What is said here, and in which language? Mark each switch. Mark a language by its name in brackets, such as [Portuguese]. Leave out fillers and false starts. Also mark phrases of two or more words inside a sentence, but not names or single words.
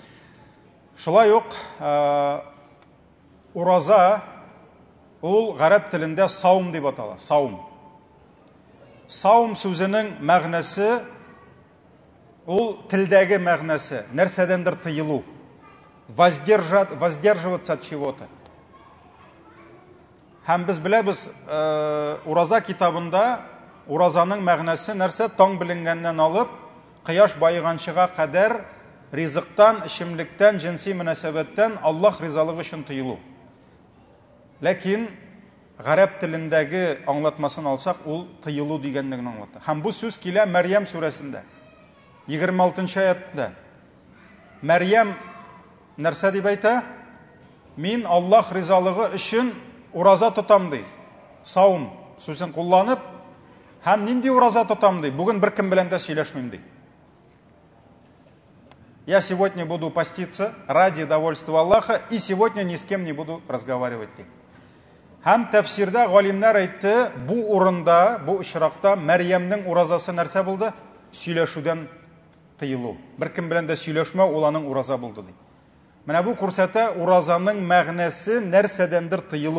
[Tatar] Шулай ук ураза ул гарәп телендә саум дип атала. Саум. Саум сүзенең мәгънәсе ул телдәге мәгънәсе, нәрсәдәндер тыелу. [Russian] Воздерживаться от чего-то. [Tatar] Һәм без беләбез, ураза китабында уразаның мәгънәсе нәрсә? Таң беленгәннән алып, кояш байыганчыга кадәр ризыктан, ишемлектән, җинси мөнәсәбәттән Аллаһ ризалыгы өчен тыелу. Ләкин гарәп телендәге аңлатмасын алсак, ул тыелу дигәнлеген аңлата. Һәм бу сүз килә Мәрьям сүрәсендә. 26 аятта. Мәрьям нәрсә дип әйтә? Мин Аллаһ ризалыгы өчен ураза тотам ди. Саум сүзен кулланып, һәм нинди ураза тотам ди? Бүген беркем белән дә сөйләшмим ди. [Russian] Я сегодня буду поститься ради довольства Аллаха и сегодня ни с кем не буду разговаривать ди. [Tatar] Һәм тәфсирдә галимнәр әйтте, бу урында, бу очракта Мәрьямнең уразасы нәрсә булды? Сөйләшүдән тыелу. Беркем белән дә сөйләшмәү, ул аның ураза булды ди. Менә бу күрсәтә уразаның мәгънәсе нәрсәдәндер тыелу.